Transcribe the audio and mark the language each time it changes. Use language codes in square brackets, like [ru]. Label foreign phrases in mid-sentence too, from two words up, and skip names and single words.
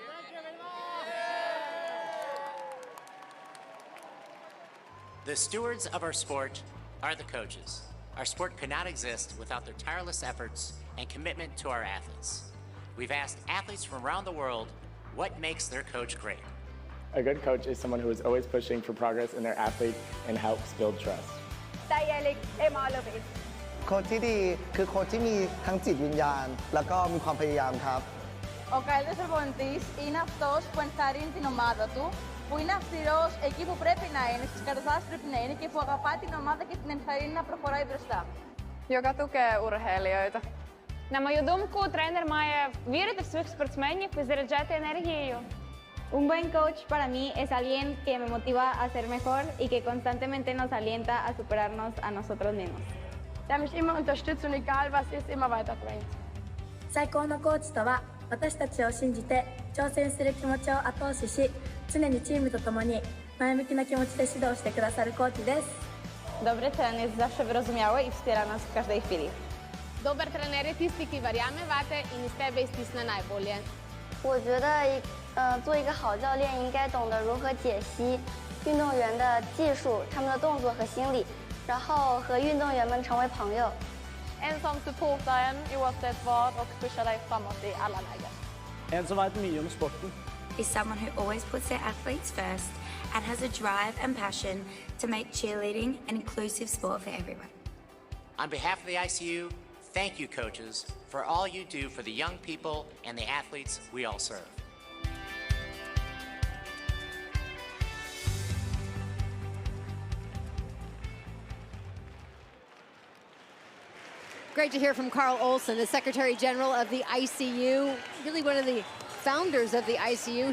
[en] The stewards of our sport are the coaches. Our sport could not exist without their tireless efforts and commitment to our athletes. We've asked athletes from around the world what makes their coach great. A good coach is someone who is always pushing for progress in their athletes and helps build trust. [th] โค้ชที่ดีคือโค้ชที่มีทั้งจิตวิญญาณแล้วก็มีความพยายามครับ [el] Ο καλύτερος προπονητής είναι αυτός που ενθαρρύνει την ομάδα του, που είναι αυστηρός εκεί που πρέπει να είναι, στις καταστάσεις πρέπει να είναι και που αγαπά την ομάδα και την ενθαρρύνει να προχωράει μπροστά. [fi] Joka tukee urheilijoita. [uk] На мою думку, тренер має вірити в своїх спортсменів і заряджати енергією. [es] Un buen coach para mí es alguien que me motiva a ser mejor y que constantemente nos alienta a superarnos a nosotros mismos. [de] Der mich immer unterstützt und egal was ist, immer weiterbringt. [ja] 最高のコーチとは私たちを信じて挑戦する気持ちを後押しし、常にチームと共に前向きな気持ちで指導してくださるコーチです。 [pl] Dobry trener jest zawsze wyrozumiały i wspiera nas w każdej chwili. [sl] Dober trener je tisti, ki verjame vate in iz tebe iztisne najbolje. [zh] 我觉得做一个好教练应该懂得如何解析运动员的技术、他们的动作和心理，然后和运动员们成为朋友。 [sv] En som supportar en oavsett vad och pushar dig framåt i alla lägen. [no] En som vet mye om sporten. [en] Is someone who always puts their athletes first and has a drive and passion to make cheerleading an inclusive sport for everyone. On behalf of the ICU, thank you, coaches, for all you do for the young people and the athletes we all serve. Great to hear from Carl Olson, the Secretary General of the ICU, really one of the founders of the ICU.